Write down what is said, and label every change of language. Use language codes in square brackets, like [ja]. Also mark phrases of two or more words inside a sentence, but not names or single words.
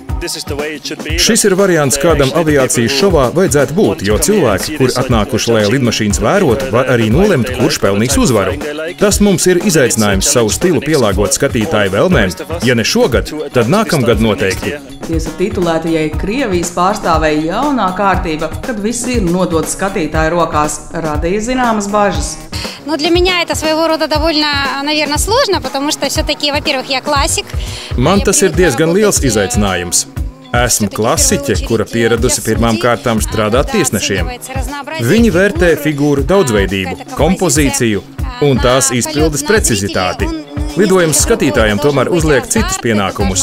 [lv] Šis ir variants, kādam aviācijas šovā vajadzētu būt, jo cilvēki, kuri atnākuši, lai lidmašīnas vērotu, var arī nolemt, kurš pelnīs uzvaru. Tas mums ir izaicinājums savu stilu pielāgot skatītāju vēlmēm. Ja ne šogad, tad nākamgad noteikti. Tiesa titulētajai Krievijas pārstāvēja jaunā kārtība, kad viss ir nodots skatītāju rokās, radīja zināmas bažas. [ru] Но для меня это своего рода довольно, наверное, сложно, потому что все-таки, во-первых, я классик. [lv] Man tas ir diezgan liels izaicinājums. Esmu klasiķe, kura pieradusi pirmām kārtām strādāt tiesnešiem. Viņi vērtē figūru daudzveidību, kompozīciju un tās izpildes precizitāti. Lidojums skatītājiem tomēr uzliek citus pienākumus.